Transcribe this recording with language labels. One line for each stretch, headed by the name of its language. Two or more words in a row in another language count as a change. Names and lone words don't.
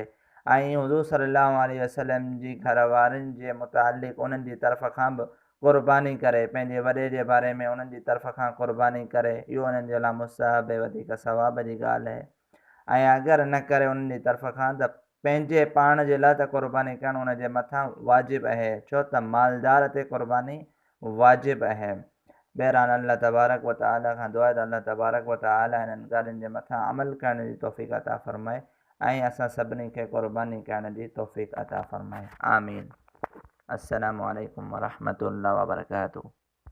Sindhi: ऐं हुज़ूर
Arabic: صلى الله عليه وسلم
Sindhi: जी घर वारनि जे मुतालिक़ उन्हनि जी तरफ़ खां बि क़ुरबानी करे, पंहिंजे वॾे जे बारे में उन्हनि जी तरफ़ खां क़ुरबानी करे, इहो उन्हनि जे लाइ मुस्तहब ऐं वधीक सवाब जी ॻाल्हि आहे। ऐं अगरि न करे उन्हनि जी तरफ़ खां त पंहिंजे पाण जे लाइ त क़ुरबानी करणु उन जे मथां वाजिबु आहे, छो त मालदार ते क़ुरबानी वाजिबु आहे। बहरहाल
Arabic: الله تبارك وتعالى
Sindhi: खां दुआ आहे त
Arabic: الله تبارك وتعالى
Sindhi: इन्हनि ॻाल्हियुनि जे मथां अमल करण जी तौफ़ीक़ अता फ़रमाए ऐं असां सभिनी खे क़ुरबानी करण जी तौफ़ीक़ अता फ़रमाए। आमीन।
Arabic: السلام عليكم ورحمة الله وبركاته.